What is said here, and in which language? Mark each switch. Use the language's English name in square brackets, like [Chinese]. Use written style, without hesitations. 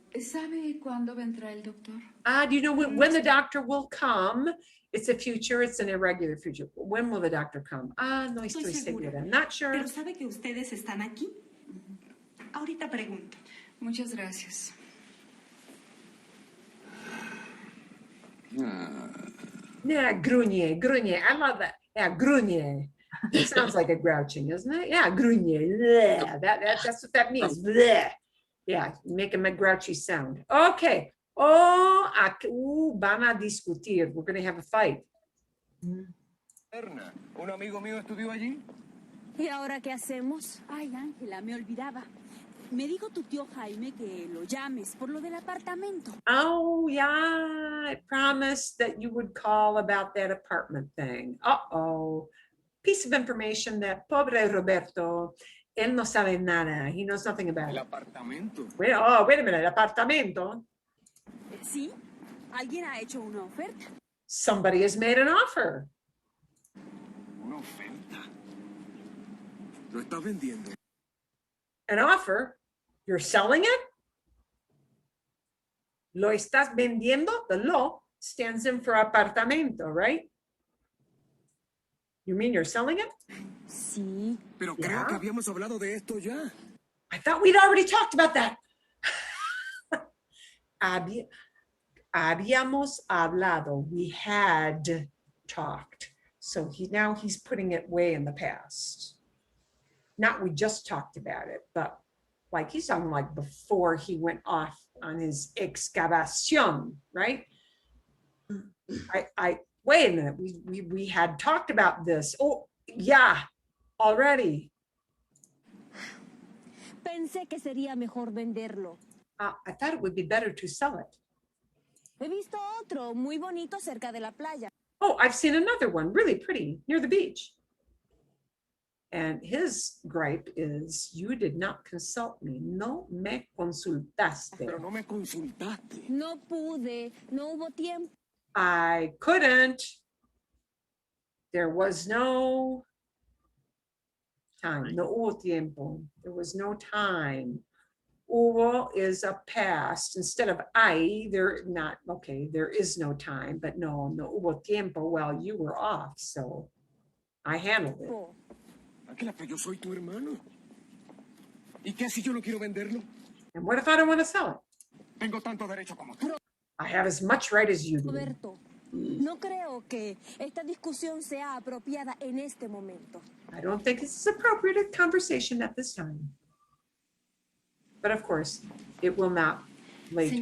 [Spanish] ¿Sabe cuándo vendrá el doctor? [English] Do you know when the doctor will come? It's a future, it's an irregular future. When will the doctor come? [Spanish] No estoy segura. [English] I'm not sure. [Spanish] Pero sabe que ustedes están aquí. Ahorita pregunto. Muchas gracias. [English] Yeah, gruñe, gruñe. I love that. Yeah, gruñe. It sounds like a grouching, isn't it? Yeah, gruñe. Bleh. That's what that means. Bleh. Yeah, making a grouchy sound. Okay. Oh, [Spanish] van a discutir. [English] We're going to have a fight. [Spanish] Un amigo mío estudió allí. ¿Y ahora qué hacemos? Ay, Ángela, me olvidaba. Me dijo tu tío Jaime que lo llames por lo del apartamento. [English] Oh, yeah. I promised that you would call about that apartment thing. Uh-oh. Piece of information that [Spanish] pobre Roberto, él no sabe nada. [English] He knows nothing about it. [Spanish] El apartamento. [English] Wait a minute. [Spanish] El apartamento. ¿Sí? ¿Alguien ha hecho una oferta? [English] Somebody has made an offer. [Spanish] Una oferta. Lo estás vendiendo. [English] An offer? You're selling it? [Spanish] Lo estás vendiendo? [English] The lo stands in for apartamento, right? You mean you're selling it? [Spanish] Sí. Pero creo que habíamos hablado de esto ya. [English] I thought we'd already talked about that. [Spanish] Habíamos hablado. [English] We had talked. So now he's putting it way in the past. Not we just talked about it, but like he's talking like before he went off on his excavación, right? I wait a minute. We had talked about this. Oh, yeah, already. [Spanish] Pensé que sería mejor venderlo. [English] I thought it would be better to sell it. [Spanish] He visto otro muy bonito cerca de la playa. [English] Oh, I've seen another one, really pretty, near the beach. And his gripe is, you did not consult me. [Spanish] No me consultaste. Pero no me consultaste. No pude, no hubo tiempo. [English] I couldn't. There was no time. [Spanish] No hubo tiempo. [English] There was no time. Hubo is a past. Instead of I, there not, okay, there is no time, but [Spanish] no hubo tiempo. [English] Well, you were off, so I handled it. [Spanish] Ángela, pero yo soy tu hermano. ¿Y qué si yo no quiero venderlo? [English] And what if I don't want to sell it? [Spanish] Tengo tanto derecho como tú. [English] I have as much right as you do. [Spanish] Roberto, no creo que esta discusión sea apropiada en este momento. [English] I don't think this is appropriate a conversation at this time. But of course, it will not, Lady